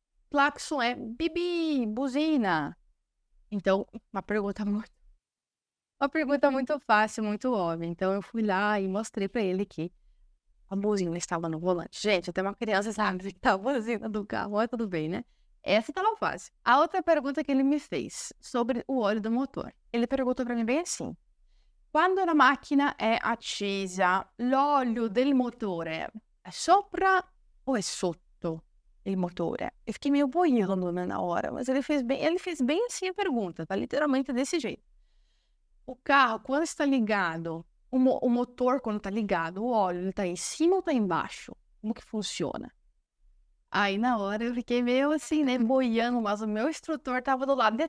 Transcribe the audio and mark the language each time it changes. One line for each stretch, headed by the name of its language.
Portuguese: Clacson é bibi, buzina. Então, uma pergunta muito fácil, muito óbvia. Então, eu fui lá e mostrei pra ele que a buzina estava no volante. Gente, até uma criança sabe que tá a buzina do carro, mas tudo bem, né? Essa estava fácil. A outra pergunta que ele me fez sobre o óleo do motor. Ele perguntou pra mim bem assim:
Italian: quando la macchina è accesa, l'olio del motore è sopra o è sotto il motore?
Portuguese: Eu fiquei meio boiando, né, na hora, mas ele fez bem assim a pergunta, tá literalmente desse jeito. O carro, quando está ligado, o motor, quando tá ligado, o óleo, ele tá em cima ou tá embaixo? Como que funciona? Aí, na hora, eu fiquei meio assim, né, boiando, mas o meu instrutor tava do lado.